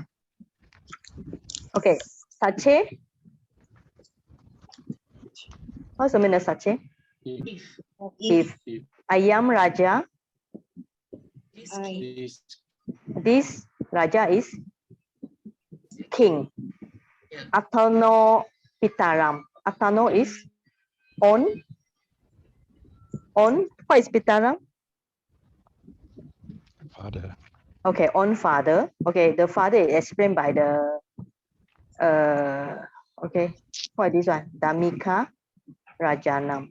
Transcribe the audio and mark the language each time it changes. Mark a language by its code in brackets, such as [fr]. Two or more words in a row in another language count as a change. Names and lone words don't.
[en] Okay, sache. What's the meaning of sache? If [sa] ayam raja, [en] this raja is king. Yeah. [sa] Atano Pitaram. [en] Atano is on. On. What is Pitaram? Father. Okay, on father. Okay, the father is explained by the okay, what is this one? [sa] Damika Rajanam.